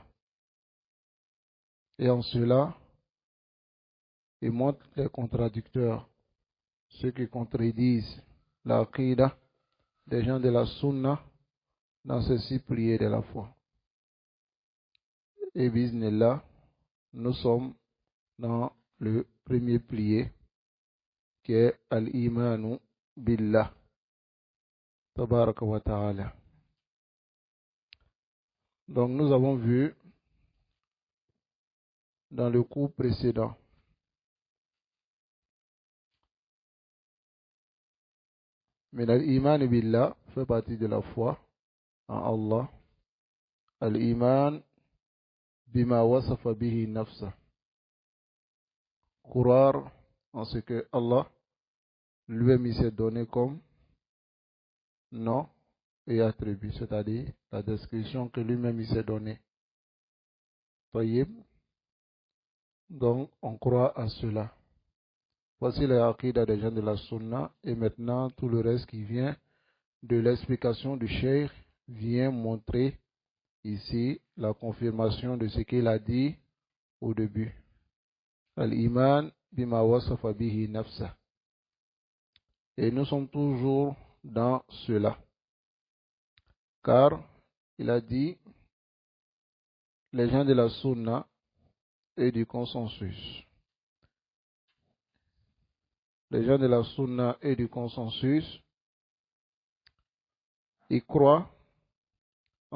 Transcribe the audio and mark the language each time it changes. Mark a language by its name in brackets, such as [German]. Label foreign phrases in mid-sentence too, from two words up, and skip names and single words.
[French] Et en cela, il montre les contradicteurs, ceux qui contredisent l'aqida des gens de la sunna dans ces 6 piliers de la foi. Et bismillah, nous sommes dans le premier pilier qui est [Arabic] الإيمان بالله تبارك وتعالى. [French] Donc nous avons vu dans le cours précédent mais [Arabic] الإيمان بالله [French] fait partie de la foi en Allah. [Arabic] الإيمان بما وصف به نفسه, [French] croire en ce que Allah lui-même s'est donné comme nom et attribut, c'est-à-dire la description que lui-même s'est donnée. Tayyib. Donc on croit à cela. Voici les aqidah des gens de la sunna, et maintenant tout le reste qui vient de l'explication du cheikh vient montrer ici la confirmation de ce qu'il a dit au début. [Arabic] الإيمان بما وصف به نفسه. [French] Et nous sommes toujours dans cela. Car il a dit les gens de la sunna et du consensus. Les gens de la sunna et du consensus, ils croient en